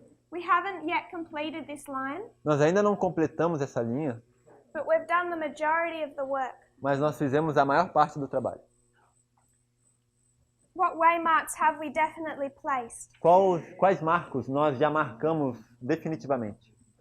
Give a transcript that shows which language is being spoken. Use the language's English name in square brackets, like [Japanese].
[English] We haven't yet completed this line, [Portuguese] Nós ainda não completamos essa linha, [English] but we've done the majority of the work. [Portuguese] mas nós fizemos a maior parte do trabalho. [English] What waymarks have we definitely placed? [Portuguese] Quais marcos nós já marcamos definitivamente?